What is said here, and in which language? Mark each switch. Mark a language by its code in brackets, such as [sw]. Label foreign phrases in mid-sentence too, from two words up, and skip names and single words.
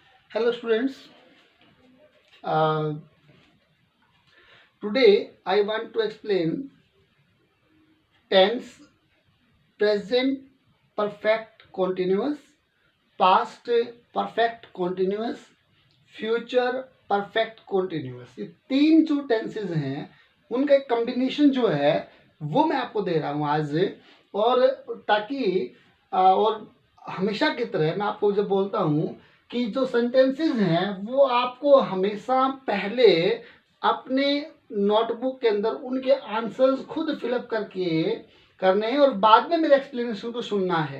[en] Hello students. Uh, Today I want to explain tense, present perfect continuous, past perfect continuous, future perfect continuous. [hi] ये तीन जो टेंसेज हैं उनका एक कम्बिनेशन जो है वो मैं आपको दे रहा हूँ आज। और ताकि और हमेशा की तरह मैं आपको जब बोलता हूँ कि जो सेंटेंसेस हैं वो आपको हमेशा पहले अपने नोटबुक के अंदर उनके आंसर्स खुद फिलअप करके करने हैं और बाद में मेरे एक्सप्लेनेशन को सुनना है।